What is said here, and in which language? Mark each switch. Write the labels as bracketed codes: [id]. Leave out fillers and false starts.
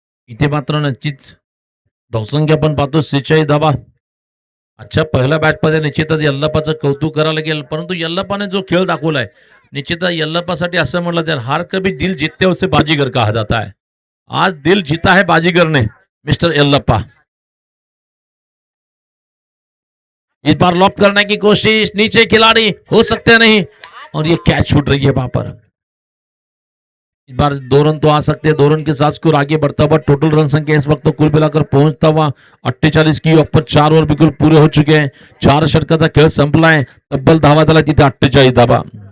[mr] इथे मात्र नक्कीच धावसंख्या पण पाहतो 46 धावा. अच्छा पहिल्या बॅच मध्ये निश्चितच यल्लप्पाचं कौतुक करायला लागेल, परंतु यल्लप्पाने जो खेळ दाखवलाय निश्चितच यल्लप्पासाठी असं म्हटलं जाईल, [hi] हार कभी दिल जीतते उसे बाजीगर कहा जाता है. आज दिल जीता है बाजीगर ने मिस्टर यल्लप्पा. इस बार लॉप करने की कोशिश, नीचे खिलाड़ी हो सकते नहीं और ये कैच छूट रही है वहां पर. इस बार 2 रन तो आ सकते हैं, 2 रन के साथ स्कोर आगे बढ़ता हुआ. टोटल रन संख्या इस वक्त तो कुल मिलाकर पहुंचता हुआ 48 की ऑफर. 4 ओव्हर बिलकुल पुरे हो चुके हैं. [mr] 4 षटकाचा खेळ संपलाय. तब्बल धावा झाला तिथे 48 धावा.